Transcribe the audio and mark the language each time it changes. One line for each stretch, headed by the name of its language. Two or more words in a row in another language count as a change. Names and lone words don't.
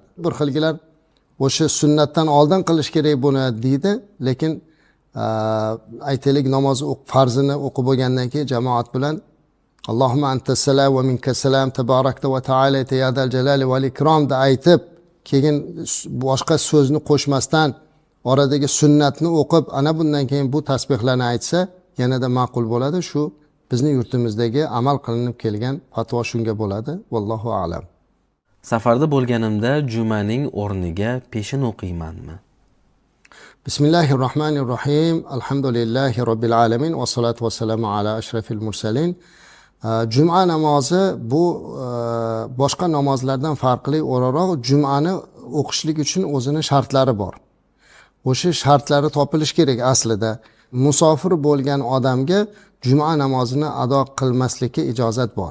Uzbek: Bir xilgilar o'sha sunnatdan oldin qilish kerak buni deydi, lekin aytaylik namoz farzini o'qib bo'lgandan keyin jamoat bilan
Arabic: اللهم أنت السلام ومنك السلام تباركت وتعالى يا ذا الجلال والإكرام
Uzbek: da aytib, keyin boshqa so'zni qo'shmasdan oradagi sunnatni o'qib, ana bundan keyin bu tasbihlarni aytsa yanada ma'qul bo'ladi. Shu bizning yurtimizdagi amal qilinib kelgan fatvo shunga bo'ladi.
Arabic: والله أعلم.
Uzbek: Safarda bo'lganimda jumaning o'rniga peshin o'qiymanmi?
Arabic: بسم الله الرحمن الرحيم. الحمد لله رب العالمين والصلاة والسلام على أشرف المرسلين.
Uzbek: Juma namozi bu boshqa namozlardan farqli o'laroq jumani o'qishlik uchun o'zining shartlari bor. O'sha shartlari topilish kerak aslida. Musofir bo'lgan odamga juma namozini ado qilmaslikka ijozat bor.